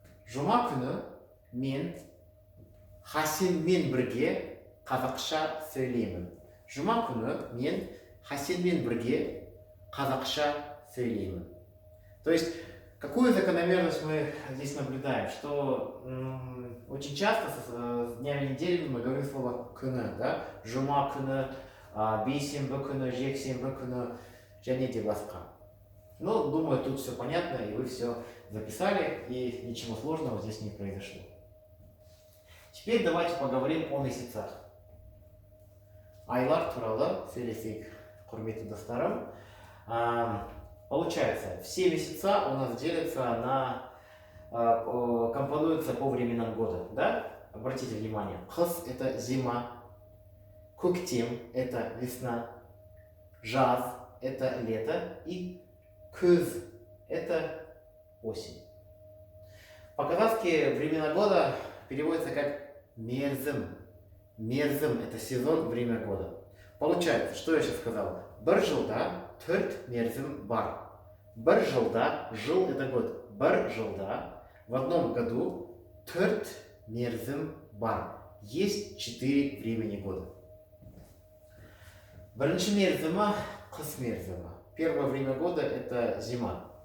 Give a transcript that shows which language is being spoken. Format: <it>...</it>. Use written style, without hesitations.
<kk>Жұма күні мен Хасенмен бірге қазақша сөйлеймін. Жұма күні мен Хасенмен бірге қазақша сөйлеймін.</kk> <ru>То есть, какую закономерность мы здесь наблюдаем? Что очень часто с днями недели мы говорим слово күні, да?</ru> <kk>Жұма күні, бейсенбі күні, жексенбі күні, және де басқа.</kk> <ru>Ну, думаю, тут все понятно, и вы все записали, и ничего сложного здесь не произошло. Теперь давайте поговорим о месяцах.</ru> <kk>Айлар туралы сөйлесек, құрметті достарым.</kk> <ru>Получается, все месяца у нас делятся на, компонуются по временам года, да? Обратите внимание, қыс – это зима, көктем – это весна, жаз – это лето и күз – это осень. По-казахски времена года переводится как мерзім. Мерзім – это сезон, время года. Получается, что я сейчас сказал?</ru> <kk>Бір жылда төрт мерзім бар. Бір жылда, жыл –</kk> <ru>это год.</ru> <kk>Бір жылда,</kk> <ru>в одном году,</ru> <kk>төрт мерзім бар.</kk> <ru>Есть 4 времени года.</ru> <kk>Бірінші мерзімі – қыс мерзімі.</kk> <ru>Первое время года – это зима.</ru>